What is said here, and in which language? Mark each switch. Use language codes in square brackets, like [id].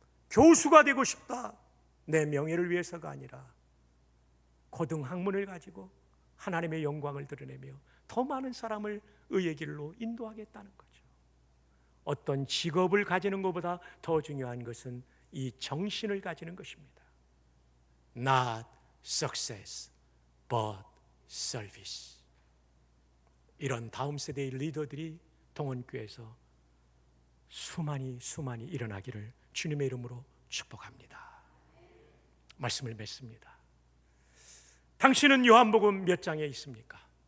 [ko] 교수가 되고 싶다. 내 명예를 위해서가 아니라 고등학문을 가지고 하나님의 영광을 드러내며 더 많은 사람을 의의 길로 인도하겠다는 거죠. 어떤 직업을 가지는 것보다 더 중요한 것은 이 정신을 가지는 것입니다. [en] Not success, but service. [ko] 이런 다음 세대의 리더들이 동원교회에서 수많이 일어나기를 주님의 이름으로 축복합니다. 말씀을 맺습니다. 당신은 요한복음 몇 장에 있습니까?